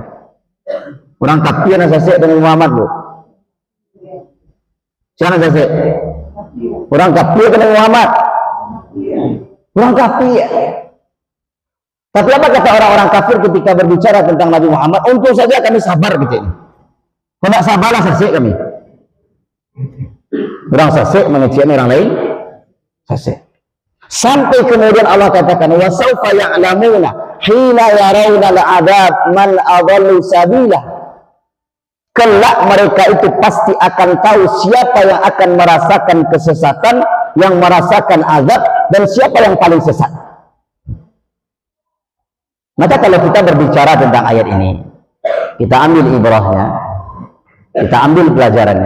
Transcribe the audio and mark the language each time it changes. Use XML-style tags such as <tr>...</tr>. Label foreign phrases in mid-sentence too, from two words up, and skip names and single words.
<id>Orang kafir yang sasek dengan Muhammad, Bu. Siapa sasek? Orang kafir dengan Muhammad. Orang kafir. Tapi apa kata orang-orang kafir ketika berbicara tentang Nabi Muhammad? Untung saja kami sabar gitu ini. Kalau tidak sabarlah sasek kami.</id> <min>Orang sasek mengecek orang lain sasek.</min> <id>Sampai kemudian Allah katakan,</id> <ar>وسوف يعلمون حين يرون العذاب من أضل سبيلا.</ar> <id>Kelak mereka itu pasti akan tahu siapa yang akan merasakan kesesatan, yang merasakan azab, dan siapa yang paling sesat. Maka kalau kita berbicara tentang ayat ini, kita ambil ibrahnya, kita ambil pelajarannya.</id>